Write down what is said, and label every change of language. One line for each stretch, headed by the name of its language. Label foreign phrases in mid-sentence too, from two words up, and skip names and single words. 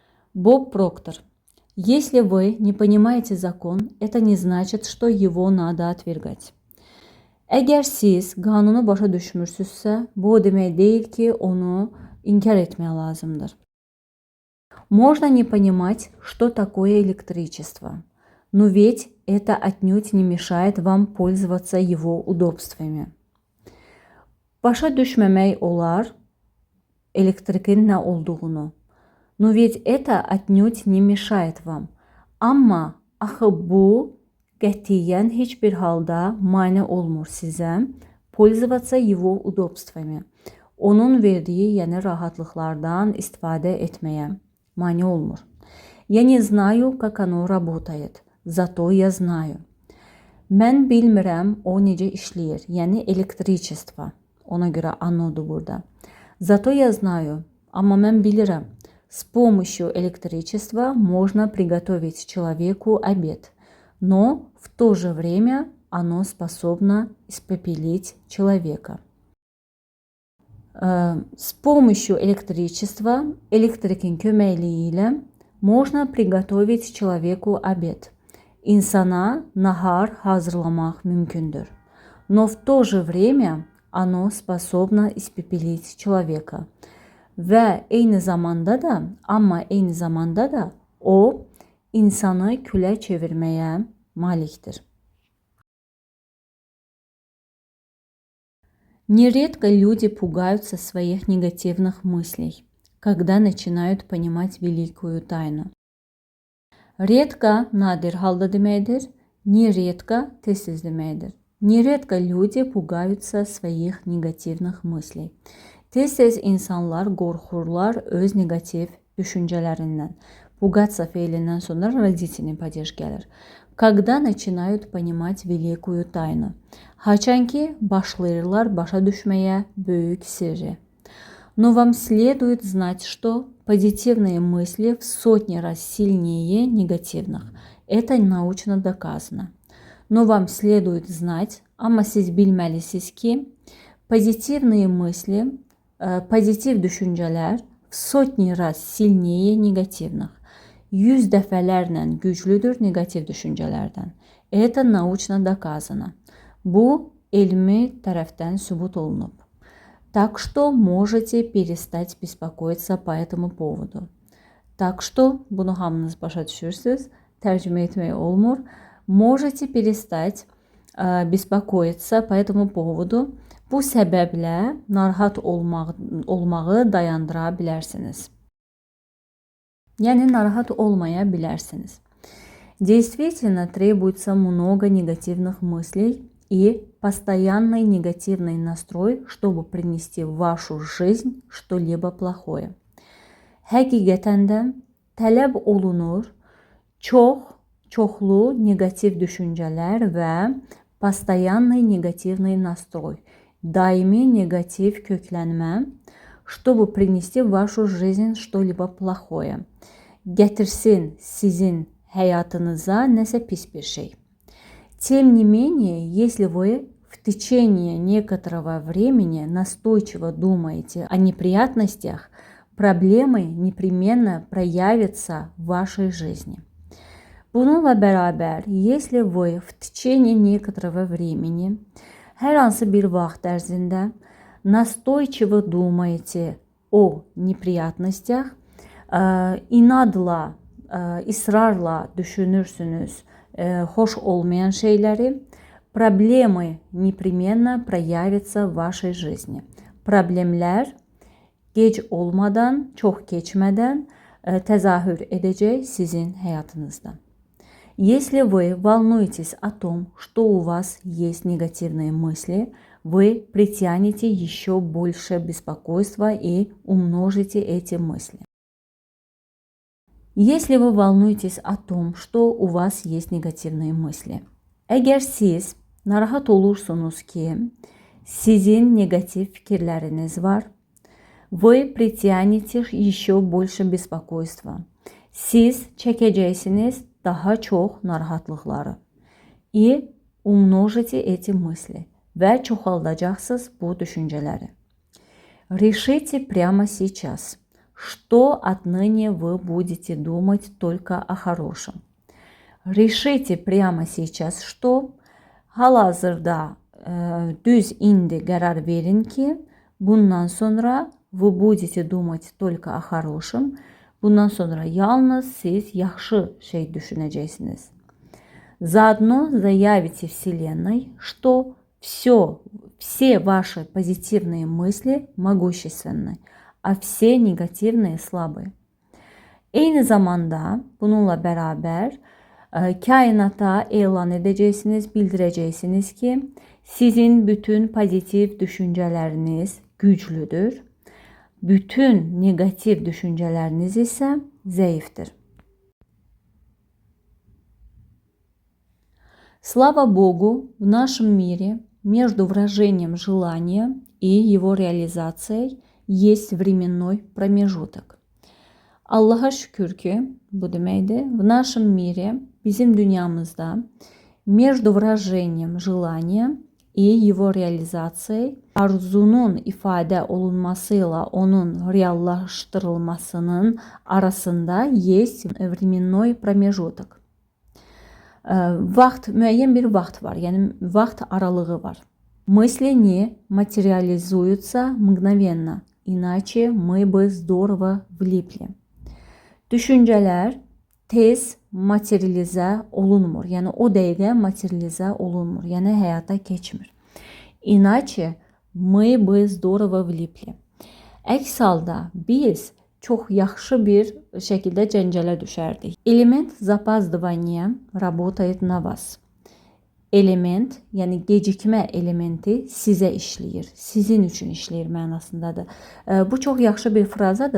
Russian: Боб Проктор. Если вы не понимаете закон, это не значит, что его надо отвергать.
Azerbaijani: Əgər siz qanunu başa düşmürsünüzsə, bu o demək deyil ki, onu inkar etmək lazımdır.
Russian: Можно не понимать, что такое электричество, но ведь это отнюдь не mешает вам пользоваться его удобствами.
Azerbaijani: Başa düşməmək olar elektrikin nə olduğunu.
Russian: Но ведь это отнюдь не mешает вам.
Azerbaijani: Amma axı bu qətiyyən heç bir halda mane olmur sizə
Russian: пользоваться его удобствами.
Azerbaijani: Onun verdiyi yəni rahatlıqlardan istifadə etməyə mane olmur.
Russian: Я не знаю, как оно работает, зато я знаю.
Azerbaijani: Mən bilmirəm o necə işləyir, yəni elektriçeство. Ona görə anodur burada.
Russian: Зато я знаю,
Azerbaijani: amma mən bilirəm.
Russian: С помощью электричества можно приготовить человеку обед, но в то же время оно способно испепелить человека. С помощью электричества,
Azerbaijani: elektrikin köməkliyi ilə
Russian: можно приготовить человеку обед.
Azerbaijani: İnsana nahar hazırlamaq mümkündür.
Russian: Но в то же время оно способно испепелить человека.
Azerbaijani: Və eyni zamanda da o insanı külə çevirməyə malikdir.
Russian: Нередко люди пугаются своих негативных мыслей, когда начинают понимать великую тайну.
Azerbaijani: Редко nadir halda deməkdir, нередко tez-tez deməkdir.
Russian: Нередко люди пугаются своих негативных мыслей.
Azerbaijani: Tez-tez insanlar qorxurlar öz negativ düşüncələrindən. Пугаться feilindən sonra
Russian: родительный падеж
Azerbaijani: gəlir.
Russian: Когда начинают понимать великую тайну.
Azerbaijani: Haçan ki başlayırlar başa düşməyə böyük sirri.
Russian: Но вам следует знать, что позитивные мысли в сотни раз сильнее негативных. Это научно доказано. Но вам следует знать,
Azerbaijani: amma siz bilməlisiniz ki,
Russian: позитивные мысли,
Azerbaijani: pozitiv düşüncələr
Russian: в sotni раз сильнее негативных.
Azerbaijani: 100 dəfələrlə güclüdür negativ düşüncələrdən.
Russian: Это научно доказано.
Azerbaijani: Bu elmi tərəfdən sübut olunub.
Russian: Так что можете перестать беспокоиться по этому поводу. Так что
Azerbaijani: bunu hamınız başa düşürsünüz. Tərcümə etmək olmur.
Russian: Можете перестать беспокоиться по этому поводу.
Azerbaijani: Bu səbəblə narahat olmağı dayandıra bilərsiniz. Yəni narahat olmaya bilərsiniz.
Russian: Действительно требуется много негативных мыслей и постоянный негативный настрой, чтобы принести в вашу жизнь что-либо плохое.
Azerbaijani: Həqiqətən də tələb olunur çoxlu negativ düşüncələr və
Russian: постоянный негативный настрой,
Azerbaijani: daimi negativ köklənmə,
Russian: чтобы принести в вашу жизнь что-либо плохое.
Azerbaijani: Gətirsin sizin həyatınıza nəsə pis bir şey.
Russian: Тем не менее, если вы в течение некоторого времени настойчиво думаете о неприятностях, проблемы непременно проявятся в вашей жизни.
Azerbaijani: Bununla bərabər,
Russian: если вы в течение некоторого времени,
Azerbaijani: hər hansı bir vaxt ərzində
Russian: настойчиво думаете о неприятностях,
Azerbaijani: inadla, ısrarla düşünürsünüz xoş olmayan şeyləri,
Russian: проблемы непременно проявятся в вашей жизни.
Azerbaijani: Problemlər gec olmadan, çox keçmədən təzahür edəcək sizin həyatınızda.
Russian: Если вы волнуетесь о том, что у вас есть негативные мысли, вы притянете еще больше беспокойства и умножите эти мысли. Если вы волнуетесь о том, что у вас есть негативные мысли,
Azerbaijani: əgər siz narahat olursunuz ki, sizin negativ fikirləriniz var,
Russian: вы притянете еще больше беспокойства.
Azerbaijani: Siz çəkəcəksiniz daha çox narahatlıqları.
Russian: И умножите эти мысли.
Azerbaijani: Və çoxaldacaqsınız bu düşüncələri.
Russian: Решите прямо сейчас, что отныне вы будете думать только о хорошем. Решите прямо сейчас, что
Azerbaijani: hal-hazırda düz indi qərar verin ki, bundan sonra
Russian: вы будете думать только о хорошем.
Azerbaijani: Bundan sonra yalnız siz yaxşı şey düşünəcəksiniz.
Russian: Заодно заявите Вселенной, что все ваши позитивные мысли могущественны, а все негативные слabı.
Azerbaijani: Eyni zamanda bununla beraber kainata elan edəcəksiniz, bildirəcəksiniz ki, sizin bütün pozitiv düşüncələriniz güclüdür. Bütün negativ düşüncələriniz isə zəifdir.
Russian: Слава Богу, в нашем мире между выражением желания и его реализацией есть временной промежуток.
Azerbaijani: Allah'a şükür ki, bu deməkdir,
Russian: в нашем мире,
Azerbaijani: bizim dünyamızda,
Russian: между выражением желания и его реализацией,
Azerbaijani: arzunun ifadə olunmasıyla onun reallaşdırılmasının arasında
Russian: есть временной промежуток.
Azerbaijani: Müəyyən bir vaxt var, yəni vaxt aralığı var.
Russian: Мысли не материализуются мгновенно, иначе мы бы здорово влипли.
Azerbaijani: Düşüncələr tez materializə olunmur. Yəni o dəqiqə materializə olunmur. Yəni həyata keçmir.
Russian: İnaçe мы бы здорово влипли.
Azerbaijani: Əks halda biz çox yaxşı bir şəkildə cəncələ düşərdik.
Russian: Element запаздывания работает на вас.
Azerbaijani: Element, yəni gecikmə elementi sizə işləyir. Sizin üçün işləyir mənasındadır. Bu çox yaxşı bir frazadır.